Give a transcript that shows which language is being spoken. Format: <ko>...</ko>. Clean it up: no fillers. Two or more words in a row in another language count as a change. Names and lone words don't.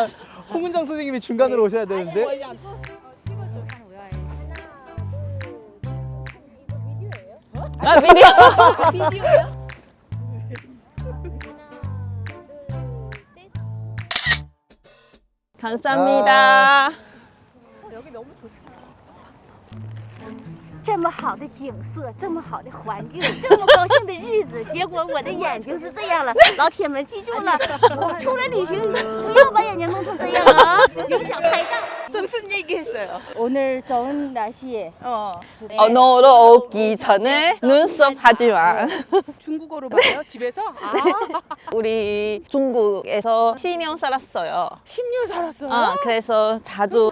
<ko>홍은정 선생님이 중간으로 오셔야 되는데. 아, 비디오. 비디오요? 감사합니다.</ko> <zh>这么好的景色，这么好的环境，这么高兴的日子，结果我的眼睛是这样了。老铁们记住了，出来旅行不要把眼睛弄成这样啊，影响拍照。</zh> <ko>무슨 얘기했어요? 오늘 좋은 날씨에 언어로 오기 전에 눈썹 하지 마. 중국어로 봐요? 집에서? 아, 우리 중국에서 10년 살았어요. 10년 살았어요? 그래서 자주</ko>